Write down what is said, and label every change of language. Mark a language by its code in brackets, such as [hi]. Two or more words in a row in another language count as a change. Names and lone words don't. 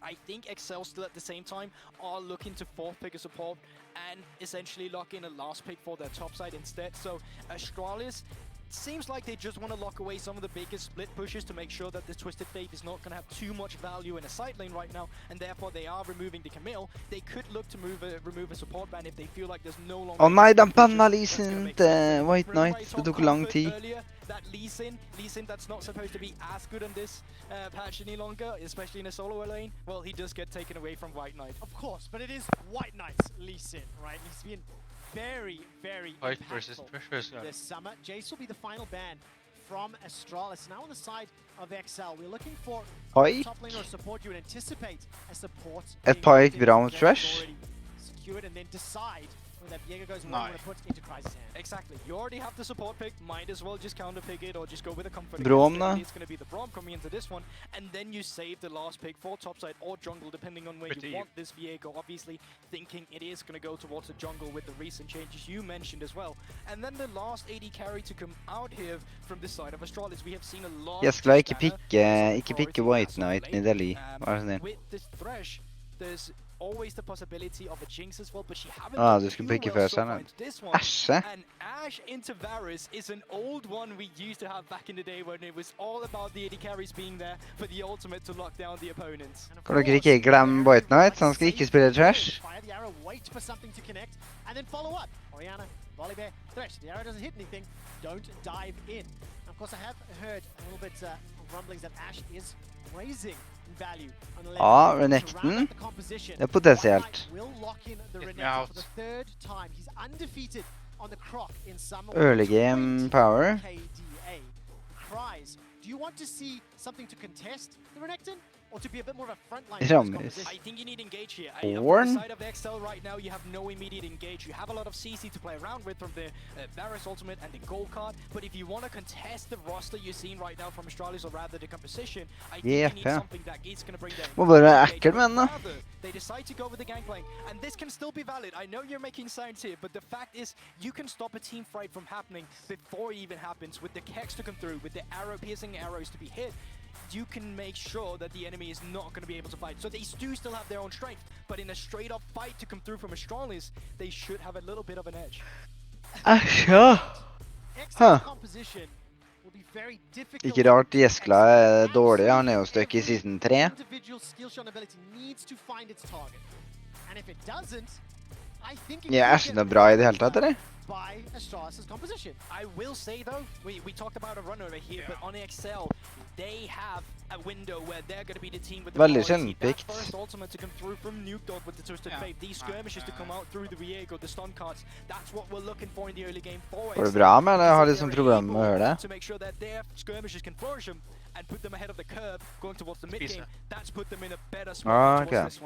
[en] I think XL still at the same time are looking to 4th pick a support and essentially lock in a last pick for their top side instead. So Astralis seems like they just want to lock away some of the biggest split pushes to make sure that this Twisted Fate is not going to have too much value in a side lane right now, and therefore they are removing the Camille. They could look to remove a support ban if they feel like there's no longer... [no] Åh nei, de banna Lee Sin til White Knight. Det tok lang tid. [en] That Lee Sin that's not supposed to be as good on this patch any longer, especially in a solo lane, well, he does get taken away from White Knight. Of course, but it is White Knight's Lee Sin, right? He's been very, very impactful this summer. Jace will be the final ban from Astralis. Now on the side of XL, we're looking for Pike. top laner support. You would anticipate a support. [no] Et Pike bra mot Thresh. [en] Secured and then decide when that Viego goes where you want to put into Crysis' hand. Exactly. You already have the support pick. Might as well just counter pick it or just go with a comfort. [no] Braum da. [en] It's going to be the Braum coming into this one, and then you save the last pick for topside or jungle, depending on where you want this Viego. Obviously, thinking it is going to go towards the jungle with the recent changes you mentioned as well. And then the last AD carry to come out here from this side of Astralis. We have seen a lot. [no] Jeg skulle ikke pikke White Knight i Delhi. Var det snill. [en] With this Thresh, there's always the possibility of a Jinx as well, but she haven't Ah, done [no] du skulle [en] too [no] pikke [en] well [no] først [en] so [no] her [en] far [no] nå. [en] into this one. Æsje! And Ashe into Varus is an old one we used to have back in the day when it was all about the AD carries being there for the ultimate to lock down the opponents. [no] Kan dere ikke glemme White Knight? Han skal ikke spille trash. [en] Fire the arrow, wait for something to connect, and then follow up. Orianna, volley bear, thresh. The arrow doesn't hit anything. Don't dive in. And of course, I have heard a little bit of rumblings that Ashe is raising in value on the left. [no] Ja, Renekton. Det er potensielt. [en] Will lock in the Get me Renekton out. for the third time. He's undefeated on the croc in summer. Early game power. KDA. Cries. Do you want to see something to contest the Renekton? Or to be a bit more of a frontline? Rammes. I think you need engage here. Born? On the side of XL right now, you have no immediate engage. You have a lot of CC to play around with from the Varus ultimate and the gold card. But if you want to contest the roster you're seeing right now from Astralis, or rather the composition, I think you need something that is going to bring them. [no] Må bare være ekkel med den da. [en] They decide to go with the gangplank, and this can still be valid. I know you're making sounds here, but the fact is, you can stop a team fight from happening before it even happens. With the Kex to come through, with the arrow-piercing arrows to be hit, you can make sure that the enemy is not going to be able to fight. So they do still have their own strength, but in a straight-up fight to come through from Astralis, they should have a little bit of an edge. Æsja! Huh. Composition will be very difficult. [no] Ikke rart Jeskla er dårlig. Han er jo stuck i season 3. [en] Individual skill shot ability needs to find its target. And if it doesn't, I think it [no] Ja, er ikke noe bra i det hele tatt, eller? [en] by Astralis' composition. I will say though, we talked about a run over here, but on XL, they have a window where they're going to be the team with the [no] Veldig [en] priority. [no] sjelden That picked. [en] first ultimate to come through from Nuke Dog with the Twisted Fate. These skirmishes to come out through the Viego, the stun cards. That's what we're looking for in the early game for [no] Går det [en] XL. [no] bra med, eller har liksom problemer med å høre det? [en] To make sure that their skirmishes can flourish them and put them ahead of the curve going towards the mid game. That's put them in a better spot towards this one.